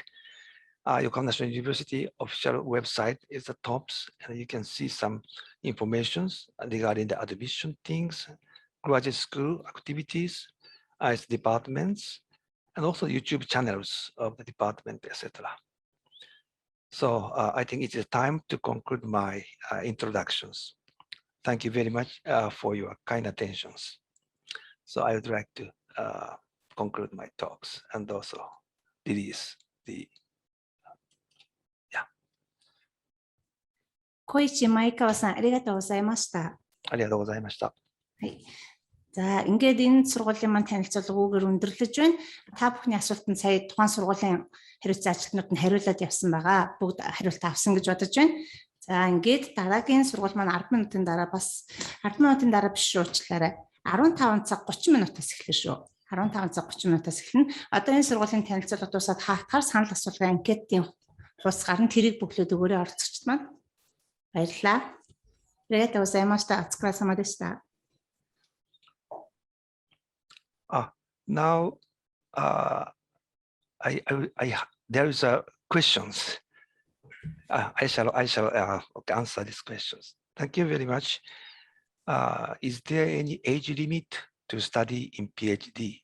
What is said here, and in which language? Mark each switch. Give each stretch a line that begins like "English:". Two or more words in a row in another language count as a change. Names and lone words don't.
English: Yokohama National University official website is the tops, and you can see some informations regarding the admission things, graduate school activities, its departments, and also YouTube channels of the department, etc. So I think it is time to conclude my introductions. Thank you very much for your kind attentions. So I would like to conclude my talks and also release the
Japanese: 小市前川さん、ありがとうございました。ありがとうございました。
Mongolian: はい。За ингээд энэ сургуулийн маань танилцуулгаагаар өндөрлөж байна. Та бүхний асуултанд сая тухайн сургуулийн хариуцсан ажилтнууд нь хариулаад явсан байгаа. Бүгд хариулт авсан гэж бодож байна. За ингээд дараагийн сургууль маань 10 минутын дараа бас 10 минутын дараа биш шүү уучлаарай. 15 цаг 30 минутаас эхэлнэ шүү. 15 цаг 30 минутаас эхэлнэ. Одоо энэ сургуулийн танилцуулга дуусаад хаалтгаар санал асуулгын анкетын хус гарна. Тэрийг бүглөөд өгөөрэй оролцогчд маань. Баярлалаа.
Japanese: ありがとうございました。お疲れ様でした。
English: Now, there is a questions. I shall answer these questions. Thank you very much. Is there any age limit to study in PhD?